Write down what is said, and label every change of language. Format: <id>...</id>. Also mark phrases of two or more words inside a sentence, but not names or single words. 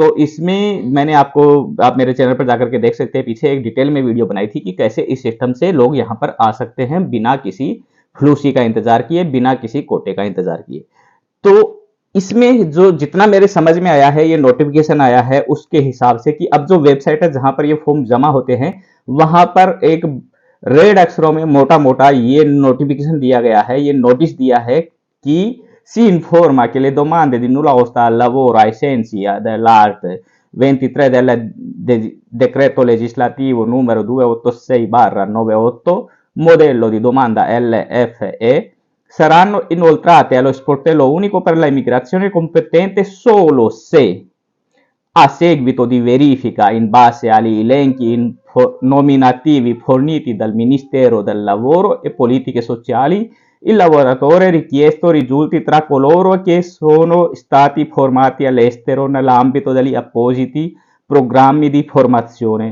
<hi>तो इसमें मैंने आप मेरे चैनल पर जाकर के देख सकते हैं, पीछे एक डिटेल में वीडियो बनाई थी कि कैसे इस सिस्टम से लोग यहां पर आ सकते हैं बिना किसी फ्लूसी का इंतजार किए, बिना किसी कोटे का इंतजार किए। तो इसमें जो जितना मेरे समझ में आया है, ये नोटिफिकेशन आया है उसके हिसाब से, कि अब जो वेबसाइट है जहां पर ये फॉर्म जमा होते हैं, वहां पर एक रेड अक्षरों में मोटा मोटा ये नोटिफिकेशन दिया गया है, ये नोटिस दिया है कि</hi> <it>si informa che le domande di nulla osta al lavoro ai sensi dell'art 23 del decreto legislativo numero 286/98 modello di domanda LFE saranno inoltrate allo sportello unico per l'immigrazione competente solo se, a seguito di verifica in base agli elenchi nominativi forniti dal Ministero del Lavoro e Politiche Sociali, il lavoratore richiesto risulti tra coloro che sono stati formati all'estero nell'ambito degli appositi programmi di formazione.</it>